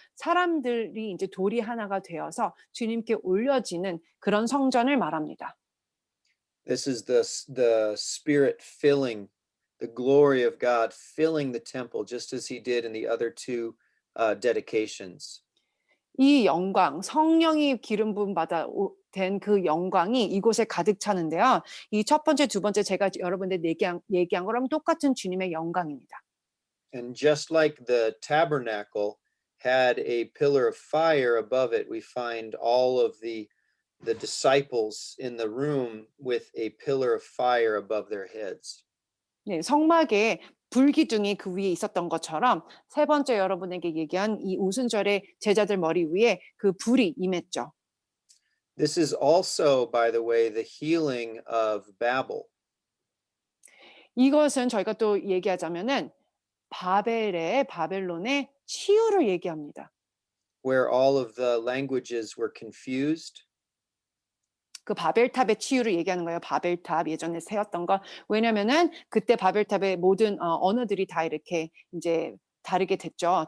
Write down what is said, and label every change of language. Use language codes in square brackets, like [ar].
[ko] 사람들이 이제 돌이 하나가 되어서 주님께 올려지는 그런 성전을 말합니다. [en] This is the Spirit filling, the glory of God filling the temple, just as he did in the other two dedications. [ko] 이 영광, 성령이 기름 부음 받아 된 그 영광이 이곳에 가득 차는데요. 이 첫 번째, 두 번째 제가 여러분들 얘기한 거랑 똑같은 주님의 영광입니다. [en] And just like the tabernacle had a pillar of fire above it, we find all of the disciples in the room with a pillar of fire above their heads. [ko] 네, 성막에 불기둥이 그 위에 있었던 것처럼 세 번째 여러분에게 얘기한 이 오순절에 제자들 머리 위에 그 불이 임했죠. [en] This is also, by the way, the healing of Babel. [ko] 이것은 저희가 또 얘기하자면은 바벨론의 치유를 얘기합니다. [en] where all of the languages were confused. [ko] 그 바벨탑의 치유를 얘기하는 거예요. 바벨탑 예전에 세웠던 거. 왜냐면은 그때 바벨탑의 모든 언어들이 다 이렇게 인제 다르게 됐죠.